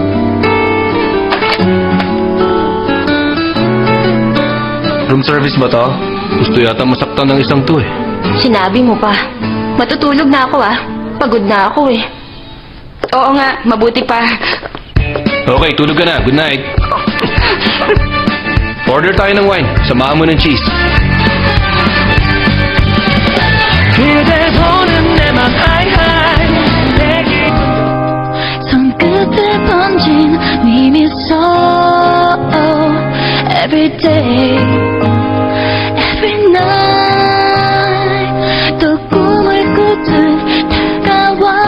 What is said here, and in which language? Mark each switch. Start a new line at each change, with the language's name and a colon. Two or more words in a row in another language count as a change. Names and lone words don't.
Filipino: Room service ba to? Gusto yata masaktan ng isang to eh. Sinabi mo pa. Matutulog na ako Pagod na ako eh. Oo nga, mabuti pa. Okay, tulog ka na.
English: Good night.
Filipino: Order tayo ng wine. Samahan mo ng cheese.
Korean: 손끝에 번진 네 미소
English: Every day Every night
Korean: 또 꿈을 꾸듯 다가와